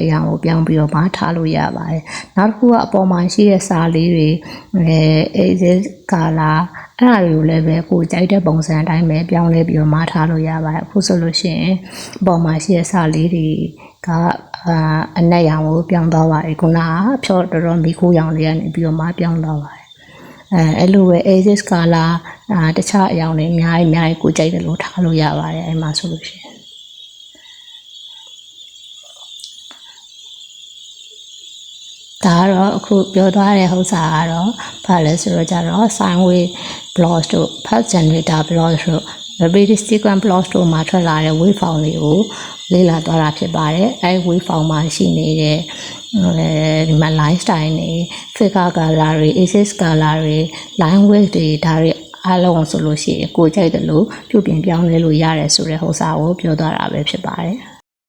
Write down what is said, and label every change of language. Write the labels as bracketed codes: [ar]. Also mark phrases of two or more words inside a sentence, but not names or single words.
[my] ရာကိုပြောင်းပြီးတော့မှထားလို့ရပါတယ်နောက်တစ်ခုကအပေါ်မှာရှိတဲ့စာလေးတွေ [en] axis color [my] အဲ့ဒါတွေကိုလည်းပဲကိုကြိုက်တဲ့ပုံစံအတိုင်းပဲပြောင်းလဲပြီးတော့မှထားလို့ရပါတယ်အခုဆိုလို့ရှိရင်အပေါ်မှာရှိတဲ့စာလေးတွေကအနက်ရောင်ကိုပြောင်းသွားပါတယ်ခုနကဖြောတော်တော်မီခိုးရောင်လေးကနေပြီးတော့မှပြောင်းသွားပါတယ်အဲ့လိုပဲ [en] axis color [my] တခြားအရောင်တွေအများကြီးကိုကြိုက်တယ်လို့ထားလို့ရပါတယ်အဲ့မှာဆိုလို့ရှိရင် ဒါကတော့အခုပြောသွားတဲ့ဥစ္စာကတော့ဘာလဲဆိုတော့ကြတော့ [en] sine wave [my] blocks တို့ [en] path generator blocks [my] တို့ [en] rapid sequence blocks [my] တို့မှာထွက်လာတဲ့ [en] wave form [my] လေးကိုလေ့လာသွားတာဖြစ်ပါတယ်အဲ့ [en] wave form [my] မှာရှိနေတဲ့ဒီမှာ [en] line style [my] တွေ [en] figure color [my] တွေ [en] axis color [my] တွေ [en] line width [my] တွေဒါတွေအားလုံးဆိုလို့ရှိရင်ကိုကြိုက်တယ်လို့ပြုပြင်ပြောင်းလဲလို့ရတယ်ဆိုတဲ့ဥစ္စာကိုပြောသွားတာပဲဖြစ်ပါတယ်